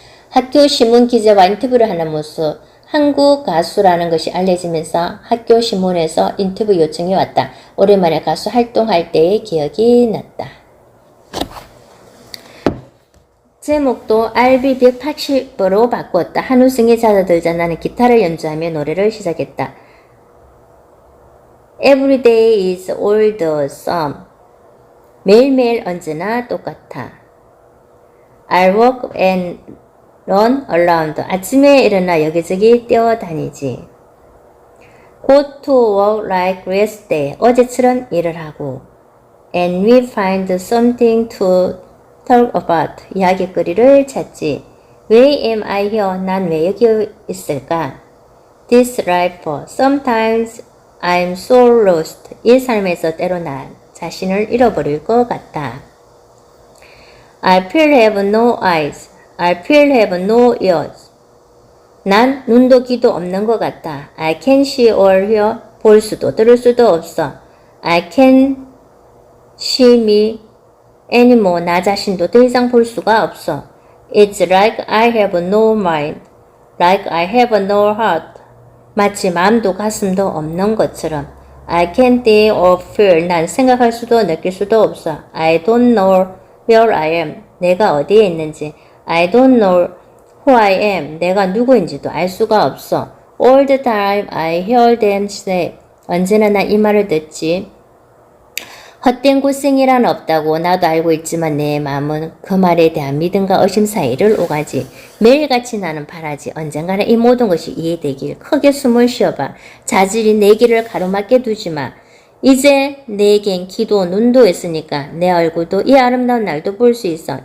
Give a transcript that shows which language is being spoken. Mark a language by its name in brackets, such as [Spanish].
[Korean] 학교 신문 기자와 인터뷰를 하는 모습, 한국 가수라는 것이 알려지면서 학교 신문에서 인터뷰 요청이 왔다. 오랜만에 가수 활동할 때의 기억이 났다. 제목도 RB180으로 바꾸었다. 한우승이 잦아들자 나는 기타를 연주하며 노래를 시작했다. [English] Every day is all the same. [Korean] 매일매일 언제나 똑같아. [English] I walk and run around. [Korean] 아침에 일어나 여기저기 뛰어다니지. [English] Go to work like yesterday. [Korean] 어제처럼 일을 하고. [English] And we find something to talk about. [Korean] 이야기거리를 찾지. [English] Why am I here? [Korean] 난 왜 여기 있을까? [English] This life. Sometimes I'm so lost. [Korean] 이 삶에서 때로 난 자신을 잃어버릴 것 같다. [English] I feel have no eyes. I feel have no ears. [Korean] 난 눈도 귀도 없는 것 같다. [English] I can see or hear. [Korean] 볼 수도 들을 수도 없어. [English] I can see me anymore. [Korean] 나 자신도 더 이상 볼 수가 없어. [English] It's like I have no mind. Like I have no heart. [Korean] 마치 마음도 가슴도 없는 것처럼. [English] I can't think or feel. [Korean] 난 생각할 수도 느낄 수도 없어. [English] I don't know where I am. [Korean] 내가 어디에 있는지. [English] I don't know who I am. [Korean] 내가 누구인지도 알 수가 없어. [English] All the time I hear them say. [Korean] 언제나 난 이 말을 듣지. 헛된 고생이란 없다고 나도 알고 있지만 내 마음은 그 말에 대한 믿음과 의심 사이를 오가지. 매일같이 나는 바라지. 언젠가는 이 모든 것이 이해되길. 크게 숨을 쉬어봐. 자질이 내 길을 가로막게 두지마. 이제 내겐 귀도 눈도 있으니까 내 얼굴도 이 아름다운 날도 볼 수 있어.